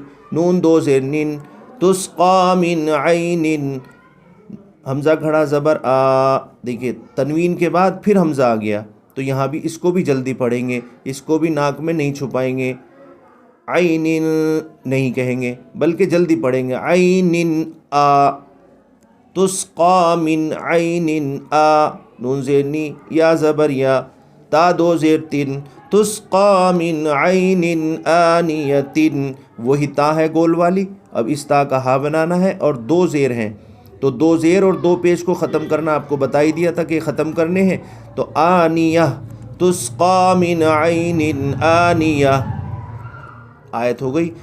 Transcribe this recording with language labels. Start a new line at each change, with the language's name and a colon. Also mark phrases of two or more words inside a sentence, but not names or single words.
Urdu: نون 2 زیر نن،
Arabic: تسقا من عین.
Urdu: حمزہ کھڑا زبر آ. دیکھیے تنوین کے بعد پھر حمزہ آ گیا تو یہاں بھی اس کو بھی جلدی پڑھیں گے، اس کو بھی ناک میں نہیں چھپائیں گے. عین نہیں کہیں گے بلکہ جلدی پڑھیں گے.
Arabic: عین آ، تسقا من عین آ.
Urdu: نون زیر نی، یا زبر یا، تا 2 زیر 3،
Arabic: تسقا من عین آنیۃ.
Urdu: وہی تا ہے گول والی. اب اس تا کا ہا بنانا ہے اور 2 زیر ہیں تو 2 زیر اور 2 پیش کو ختم کرنا آپ کو بتا ہی دیا تھا کہ ختم کرنے ہیں.
Arabic: تو آنیہ، تسقا من عین آنیہ.
Urdu: آیت ہو گئی.